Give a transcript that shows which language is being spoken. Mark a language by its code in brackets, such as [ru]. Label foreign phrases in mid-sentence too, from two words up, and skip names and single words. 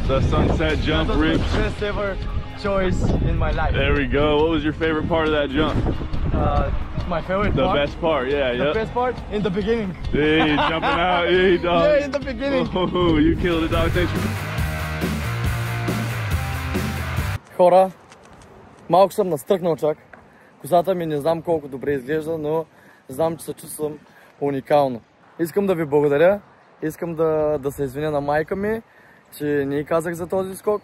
[en] The sunset jump rips. Best ever choice in my life. There we go. What was your favorite part of that jump? My favorite The part? best part, yeah. The best part? In the beginning. Hey, jumping out. Hey, dog. Yeah, in the beginning. Oh, you killed it, dog. Thanks for... [bg] Хора, малко съм настръкнал чак. Косата ми не знам колко добре изглежда, но знам, че се чувствам уникално. Искам да ви благодаря. Искам да се извиня на майка ми, че не й казах за този скок.